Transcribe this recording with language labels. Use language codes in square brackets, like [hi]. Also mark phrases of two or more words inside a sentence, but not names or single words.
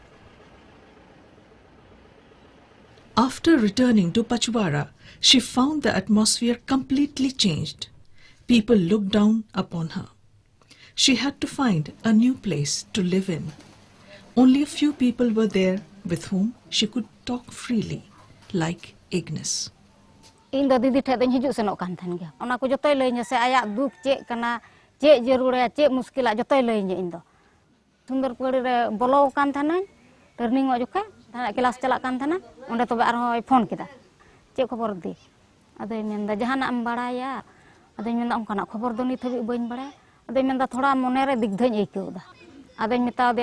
[en] After returning to Pachwara, she found the atmosphere completely changed. People looked down upon her. She had to find a new place to live in. Only a few people were there with whom she could talk freely, like Ignis. [sat] ᱤᱧ ᱫᱚ ᱫᱤᱫᱤ ᱴᱷᱮᱡ ᱫᱚᱧ ᱦᱤᱡᱩᱜ ᱥᱮᱱᱚᱜ ᱠᱟᱱ ᱛᱟᱦᱮᱱ ᱜᱮᱭᱟ ᱚᱱᱟ ᱠᱚ ᱡᱚᱛᱚᱭ ᱞᱟᱹᱭᱟᱹᱧᱟ ᱥᱮ ᱟᱭᱟᱜ ᱫᱩᱠ ᱪᱮᱫ ᱠᱟᱱᱟ ᱪᱮᱫ ᱡᱟᱹᱨᱩᱲᱟ ᱪᱮᱫ ᱢᱩᱥᱠᱤᱞᱟ ᱡᱚᱛᱚᱭ ᱞᱟᱹᱭᱟᱹᱧᱟ ᱤᱧ ᱫᱚ ᱥᱩᱱᱫᱚᱨᱯᱟᱹᱲᱤ ᱨᱮ ᱵᱚᱞᱚ ᱟᱠᱟᱱ ᱛᱟᱦᱮᱱᱟᱹᱧ ᱴᱨᱮᱱᱤᱝᱚᱜ ᱡᱚᱠᱷᱮᱡ ᱠᱞᱟᱥ ᱪᱟᱞᱟᱜ ᱠᱟᱱ ᱛᱟᱦᱮᱱᱟ ᱚᱸᱰᱮ ᱛᱚᱵᱮ ᱟᱨᱦᱚᱸᱭ ᱯᱷᱳᱱ ᱠᱮᱫᱟ ᱪᱮᱫ ᱠᱷᱚᱵᱚᱨ ᱫᱤ ᱟᱫᱚᱭ ᱢᱮᱱᱫᱟ ᱡᱟᱦᱟᱱᱟᱜ ᱮᱢ ᱵᱟᱲᱟᱭᱟ ᱟᱫᱚᱧ ᱢᱮᱱᱫᱟ ᱚᱱᱠᱟᱱᱟᱜ ᱠᱷᱚᱵᱚᱨ ᱫᱚ ᱱᱤᱛ ᱦᱟᱹᱵᱤᱡ ᱵᱟᱹᱧ ᱵᱟᱲᱟᱭᱟ ᱟᱫᱚᱧ ᱢᱮᱱᱫᱟ ᱛᱷᱚᱲᱟ ᱢᱚᱱᱮᱨᱮ ᱫᱤᱜᱽᱫᱷᱟᱹᱧ ᱟᱹᱭᱠᱟᱹᱣᱫᱟ ᱟᱫᱚᱧ ᱢᱮᱛᱟᱣᱟᱫᱮᱭᱟ